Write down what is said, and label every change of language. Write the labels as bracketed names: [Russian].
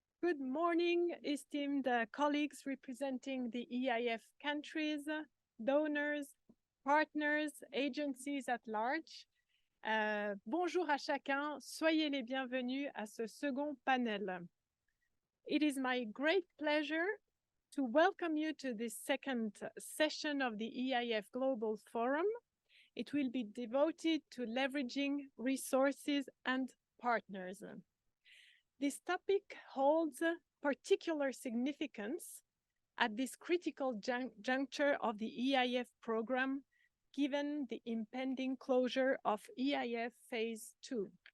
[English] Good morning, esteemed colleagues representing the EIF countries, donors, partners, agencies at large. [French] Bonjour à chacun, soyez les bienvenus à ce second panel. [English] It is my great pleasure to welcome you to this second session of the EIF Global Forum. It will be devoted to leveraging resources and partners. This topic holds particular significance at this critical juncture of the EIF program, given the impending closure of EIF Phase 2.